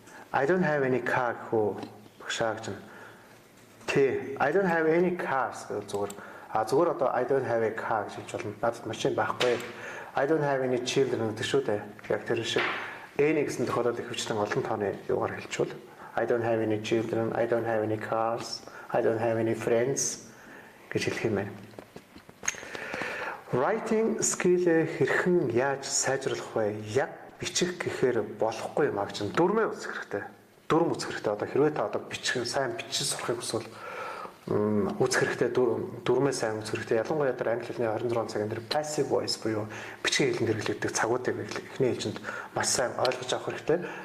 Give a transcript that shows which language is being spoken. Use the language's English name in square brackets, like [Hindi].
[English] I don't have any car [Mongolian] хөө багшаа гэж. [English] I don't have any cars [Mongolian] гэж зүгээр. Зүгээр одоо [English] I don't have a car [Mongolian] гэж хэлж болно. Надад машин байхгүй. [English] I don't have any children [Mongolian] гэдэг шүү дээ. Яг тэр шиг any гэсэн тохиолдолд ихэвчлэн олон тооны юугаар хэлчихвэл [English] I don't have any children, I don't have any cars, I don't have any friends [Mongolian] гэж хэлэх юм байна. Writing skill хэрхэн яаж сайжруулах вэ? Яг бичих гэхээр болохгүй юм аа гэж дүрмээ үзэх хэрэгтэй. Дүрм үзэх хэрэгтэй. Одоо хэрвээ та одоо бичих сайн бичиж сурахыг хүсвэл үзэх хэрэгтэй дүрмээ сайн үзэх хэрэгтэй. Ялангуяа тэр англи хэлний 26 цагийн тэр passive voice буюу бичгийн хэлэнд хэрэглэгдэх цагуудыг эхний ээлжинд маш сайн ойлгож авах хэрэгтэй.